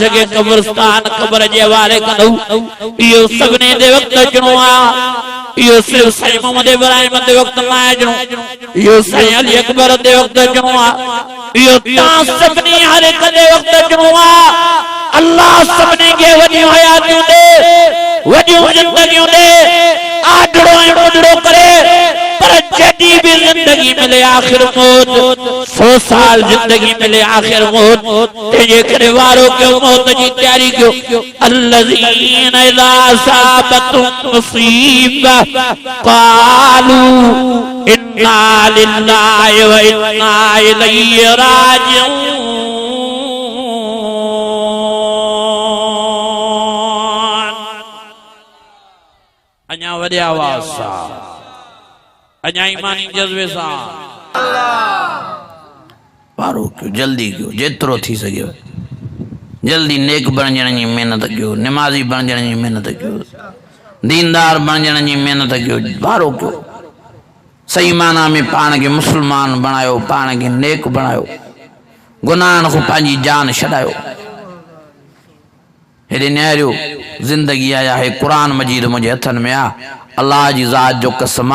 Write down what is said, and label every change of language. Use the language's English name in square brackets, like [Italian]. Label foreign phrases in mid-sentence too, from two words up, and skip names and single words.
[Sindhi] खे कब्रिस्तान क़ब्र जे हवाले कंदो इहो सभिनी ते वक़्तु अचणो आहे इहो सिर्फ़ साईं मोहम्मद इब्राहिम ते वक़्तु न अचणो इहो साईं अली अकबर ते वक़्तु अचणो आहे इहो तव्हां सभिनी हर हिक ते वक़्तु अचणो आहे अल्लाह सभिनी खे वॾियूं हयातियूं ॾे वॾियूं ज़िंदगियूं ॾे आडड़ो ऐं मुडड़ो करे पर जॾहिं भी जिंदगी मिले आखिर मौत 100 साल जिंदगी मिले आखिर मौत तेजे करे वारो क्यों मौत जी तैयारी क्यों [Arabic] الذين إذا أصابتهم مصيبة قالوا إنا لله وإنا إليه راجعون [Sindhi] अञा वॾे आवाज़ सां अञा ईमानी जज़्बे सां वारो क्यों जल्दी क्यों जेतिरो थी सके जल्दी नेक बणजण जी महिनत कयो निमाज़ी बणजण जी महिनत कयो दीनदार बणजण जी महिनत कयो वारो क्यों सही माना में पाण खे मुस्लमान बणायो पाण खे नेक बणायो गुनाहनि खां पंहिंजी जान छॾायो हेॾे निहारियो ज़िंदगी आया है कुरान मजीद मुंहिंजे हथनि में आहे अल्लाह जी ज़ात जो कसम